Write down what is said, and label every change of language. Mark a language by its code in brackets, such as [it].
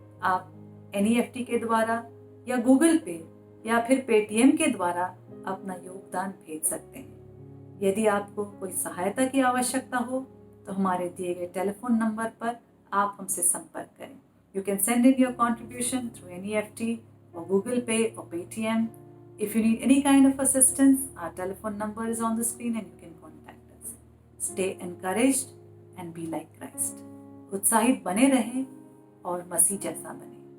[hi] आप NEFT के द्वारा या गूगल पे या फिर पेटीएम के द्वारा अपना योगदान भेज सकते हैं। यदि आपको कोई सहायता की आवश्यकता हो तो हमारे दिए गए टेलीफोन नंबर पर आप हमसे संपर्क करें। [en] You can send in your contribution through NEFT or Google Pay or Paytm. If you need any kind of assistance, our telephone number is on the screen and you can contact us. Stay encouraged and be like Christ. [hi] उत्साहित बने रहें और मसीह जैसा बने।